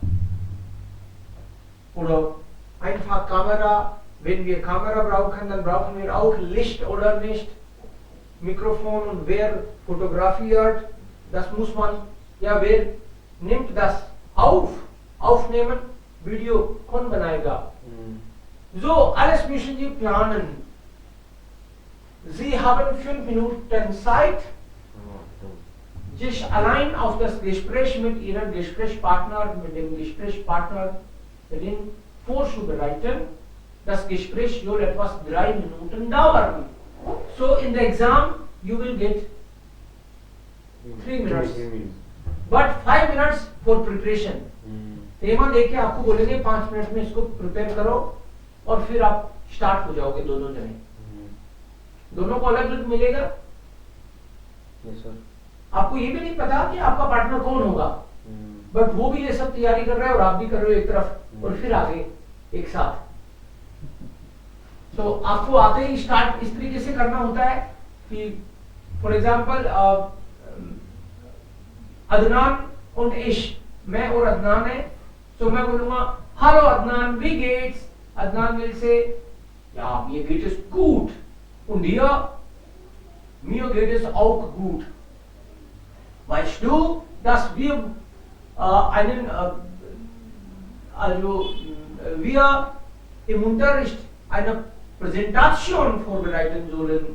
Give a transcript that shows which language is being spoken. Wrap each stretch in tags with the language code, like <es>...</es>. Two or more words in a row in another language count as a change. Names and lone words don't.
<de>Oder einfach Kamera. Wenn wir Kamera brauchen, dann brauchen wir auch Licht oder nicht. Mikrofon und wer fotografiert, das muss man, ja, wer nimmt das auf?</de> <hi>Aufnehmen, Video कौन बनाएगा?</hi> <de>So, alles müssen Sie planen. Sie haben 5 Minuten Zeit, sich allein auf das Gespräch mit Ihrem Gesprächspartner, mit dem Gesprächspartnerin vorzubereiten. Das Gespräch soll etwas 3 Minuten dauern.</de> <en>So in the exam, you will get 3 minutes, but 5 minutes for preparation.</en> <hi>तेमा देके आपको बोलेंगे 5 मिनट में इसको प्रिपेयर करो और फिर आप स्टार्ट हो जाओगे दोनों जने। दोनों को अलग अलग मिलेगा।</hi> <en>yes, sir.</en> <hi>आपको ये भी नहीं पता कि आपका पार्टनर कौन होगा, बट वो भी ये सब तैयारी कर रहा है और आप भी कर रहे हो एक तरफ और फिर आगे एक साथ। तो आपको आते ही स्टार्ट इस तरीके से करना होता है कि</hi> <en>for example</en> <hi>अदनान और इश, मैं और अदनान है, तो मैं बोलूंगा हेलो अदनान,</hi> <de>wie geht's?</de> <en>Adnan will say,</en> <de>ja, mir geht es gut. Und dir? Mir geht es auch gut. Weißt du, dass wir wir im Unterricht eine Präsentation vorbereiten sollen?</de>